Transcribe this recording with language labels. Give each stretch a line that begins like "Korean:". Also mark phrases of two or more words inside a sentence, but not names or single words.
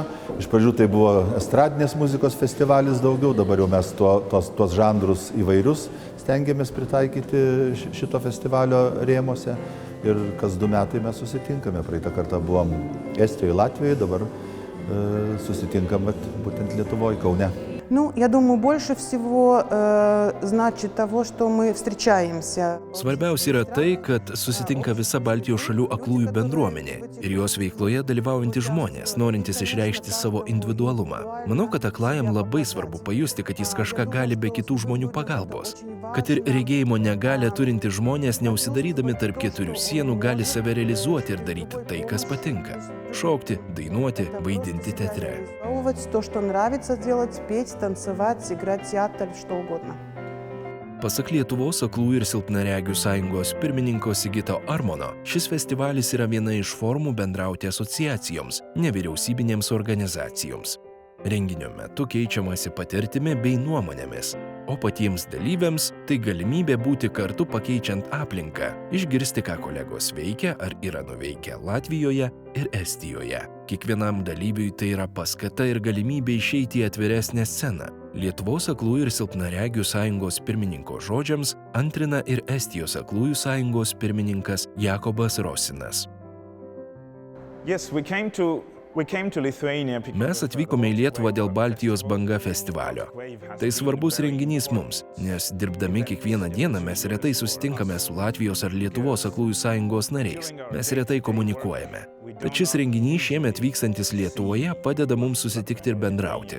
Lithuanian: Iš pradžių tai buvo estradinės muzikos festivalis daugiau, dabar jau mes tuos žanrus įvairius stengiamės pritaikyti šito festivalio rėmuose. Ir kas 2 metai mes susitinkame. Praeitą kartą buvom Estijoje, Latvijoje, dabar susitinkam būtent Lietuvoje, Kaune.
Russian: Ну, я думаю, больше всего значит того, что мы встречаемся.
Lithuanian: Svarbiausia yra tai, kad susitinka visa Baltijos šalių aklųjų bendruomenė ir jos veikloje dalyvaujantys žmonės, norintys išreikšti savo individualumą. Manau, kad aklajam labai svarbu pajusti, kad jis kažką gali be kitų žmonių pagalbos. Kad ir regėjimo negalią turintys žmonės, neužsidarydami tarp keturių sienų, gali save realizuoti ir daryti tai, kas patinka. Šokti, dainuoti, vaidinti teatre.
Russian: То, что нравится делать, петь, танцевать, играть в театр, что угодно.
Lithuanian: Pasak Lietuvos aklųjų ir silpnaregių sąjungos pirmininko Sigito Armono, šis festivalis yra viena iš formų bendrauti asociacijoms, nevyriausybinėms organizacijoms. Renginio metu keičiamasi patirtimi bei nuomonėmis, o patiems dalyviams tai galimybė būti kartu pakeičiant aplinką, išgirsti, ką kolegos veikia ar yra nuveikę Latvijoje ir Estijoje. Kiekvienam dalyviui tai yra paskata ir galimybė išeiti į atviresnę sceną. Lietuvos aklųjų ir silpnaregių sąjungos pirmininko žodžiams antrina ir Estijos aklųjų sąjungos pirmininkas Jakobas Rosinas.
English: Yes, we came to Lithuania.
Lithuanian: Mes atvykome į Lietuvą dėl Baltijos banga festivalio. Tai svarbus renginys mums, nes dirbdami kiekvieną dieną mes retai susitinkame su Latvijos ar Lietuvos aklųjų sąjungos nariais. Mes retai komunikuojame. Bet šis renginys šiemet vykstantis Lietuvoje padeda mums susitikti ir bendrauti.